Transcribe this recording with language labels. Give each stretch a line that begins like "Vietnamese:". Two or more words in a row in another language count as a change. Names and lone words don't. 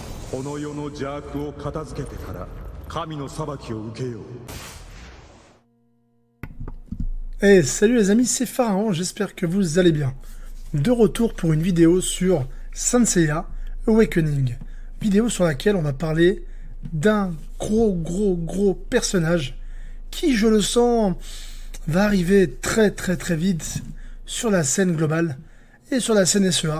Japanese: この世の邪悪を片付けてから神の裁きを受けよう。
French: Hey, salut les amis, c'est Pharaon, j'espère que vous allez bien. De retour pour une vidéo sur Saint Seiya Awakening. Vidéo sur laquelle on va parler d'un gros personnage qui, je le sens, va arriver très vite sur la scène globale et sur la scène SEA.